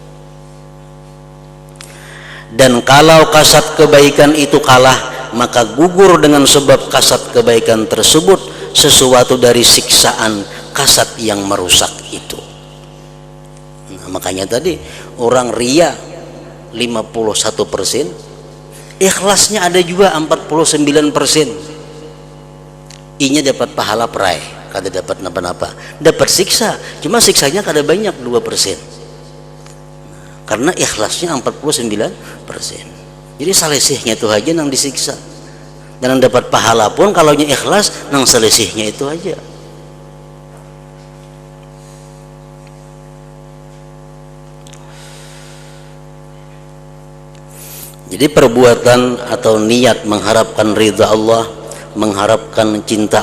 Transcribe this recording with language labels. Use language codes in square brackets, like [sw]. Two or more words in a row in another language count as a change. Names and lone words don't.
[id] Dan kalau kasat kebaikan itu kalah, maka gugur dengan sebab kasat kebaikan tersebut sesuatu dari siksaan kasat yang merusak itu. Nah, makanya tadi orang ria 51%, ikhlasnya ada juga 49%. [bjn] Inya dapat pahala perai, kada dapat napa-napa, dapat siksa, cuma siksanya kada banyak 2%, karena ikhlasnya 49%. Jadi selisihnya itu aja nang disiksa, dan yang dapat pahala pun kalau nya ikhlas nang selisihnya itu aja. [id] Jadi perbuatan atau niat mengharapkan ridha Allah, mengharapkan cinta